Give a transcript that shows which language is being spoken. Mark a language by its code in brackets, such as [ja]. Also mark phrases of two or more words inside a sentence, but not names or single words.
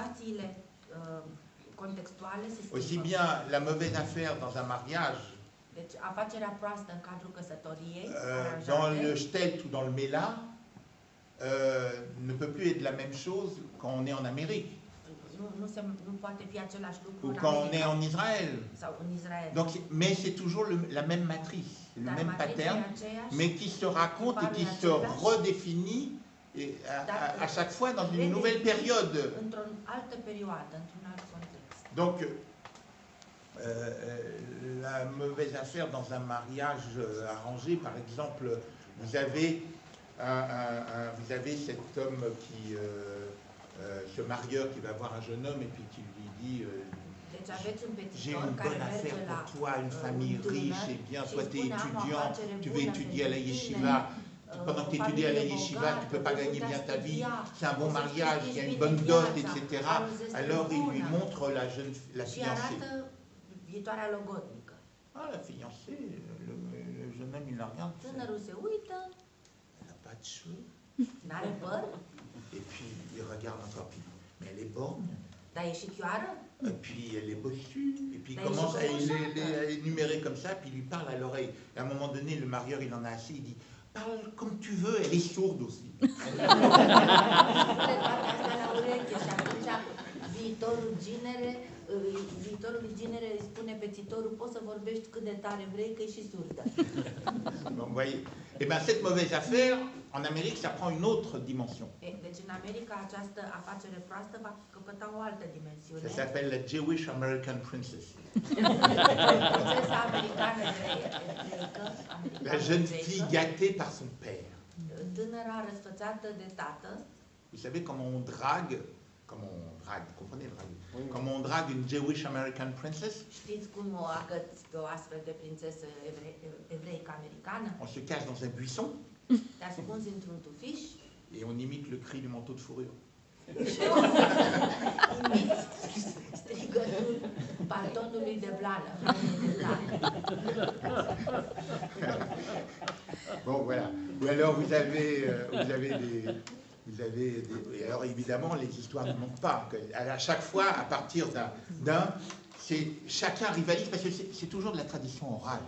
[fr] Aussi bien la mauvaise affaire dans un mariage, dans le Stelt ou dans le Mela, ne peut plus être la même chose quand on est en Amérique. [ro] nu poate fi același lucru [fr] ou [ro] în [fr] quand on [ro] America [fr] est en Israël. [ro] sau în Israel. [fr] Donc, mais c'est toujours la même matrice, le [ro] Dar [fr] même [ro] matrița e [fr] pattern, [ro] aceeași, [fr] mais qui se raconte et qui se redéfinit et à chaque fois dans une nouvelle période. [ro] într-o altă perioadă, într-un alt context. [fr] Donc, la mauvaise affaire dans un mariage arrangé, par exemple, vous avez cet homme ce marieur qui va voir un jeune homme et puis qui lui dit [ro] Deci aveți un [fr] j'ai [ro] petitor [fr] une [ro] care [fr] bonne [ro] merge [fr] affaire [ro] la [fr] pour toi, une famille [ro] un tânăr [fr] riche et bien, [ro] și [fr] toi tu es [ro] spune, am o [fr] étudiant, [ro] afacere [fr] tu [ro] bună [fr] veux étudier à la [ro] pentru [fr] yeshiva, [ro] tine, [fr] pendant que tu [ro] o [fr] étudies à la [ro] familie [fr] yeshiva, tu ne peux [ro] bogată, [fr] pas [ro] vei [fr] gagner [ro] putea [fr] bien ta vie, [ro] studia, [fr] c'est un bon [ro] o să [fr] mariage, il y a [ro] câștigi [fr] une [ro] bine [fr] bonne dot, [ro] viața, [fr] etc. [ro] ai o zestire [fr] Alors il lui [ro] bună [fr] montre la [ro] și [fr] fiancée. [ro] arată viitoarea logodnică. [fr] Ah, la fiancée, le jeune homme, il la regarde. [ro] Tânărul se uită, [fr] Elle n'a pas de cheveux. [ro] n-are păr, [fr] Et puis il regarde encore, puis, mais elle est borgne. [ro] dar e și chioară. [fr] Et puis elle est bossue. Et puis il Ben, commence à il les énumérer comme ça, puis il lui parle à l'oreille. Et à un moment donné, le marieur, il en a assez, il dit parle comme tu veux, elle est sourde aussi. [ro] Spune toate astea la ureche și atunci viitorul ginere îi spune pețitorul, poți să vorbești cât de tare vrei, că e și surdă. [fr] Bon, vous voyez. Et bien cette mauvaise affaire, en Amérique, ça prend une autre dimension. [ro] Deci în America această afacere proastă va căpăta o altă dimensiune. [fr] Ça s'appelle la [en] Jewish American Princess. [ro] Prințesa americană evreică, [fr] La jeune fille gâtée par son père. [ro] Tânăra răsfățată de tată. [fr] Vous savez comment on drague, vous comprenez le drague? Comment on drague une [en] Jewish American princess? [ro] Știți cum o agăți pe o astfel de prințesă evreică americană? [fr] On se cache dans un buisson. [ro] Te ascunzi într-un tufiș. [fr] Et on imite le cri du manteau de fourrure. [ro] Imiți strigătul paltonului de blană. [fr] Bon, voilà. Ou alors vous avez et alors évidemment les histoires ne manquent pas. À chaque fois, à partir d'un, c'est chacun rivalise parce que c'est toujours de la tradition orale.